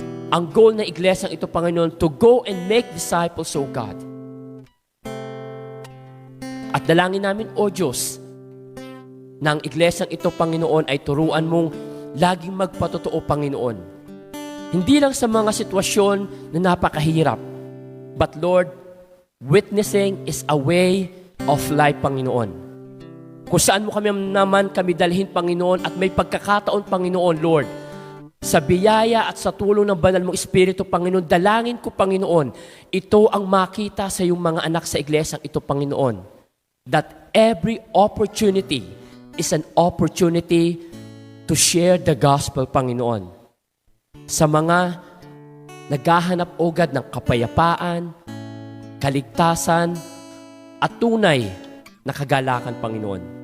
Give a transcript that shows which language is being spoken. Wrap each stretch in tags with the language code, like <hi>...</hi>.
<tl>Ang goal ng iglesyang ito, Panginoon,</tl> <en>to go and make disciples, O God.</en> <tl>At dalangin namin, O Diyos, na ang iglesyang ito, Panginoon, ay turuan mong laging magpatotoo, Panginoon. Hindi lang sa mga sitwasyon na napakahirap.</tl> <en>But Lord, witnessing is a way of life, Panginoon.</en> <tl>Kung saan mo kami dalhin, Panginoon, at may pagkakataon, Panginoon, Lord, sa biyaya at sa tulong ng banal mong Espiritu, Panginoon, dalangin ko, Panginoon, ito ang makita sa iyong mga anak sa iglesyang ito, Panginoon.</tl> <en>That every opportunity is an opportunity to share the gospel, Panginoon.</en> <tl>Sa mga naghahanap, O God, ng kapayapaan, kaligtasan, at tunay na kagalakan, Panginoon.</tl>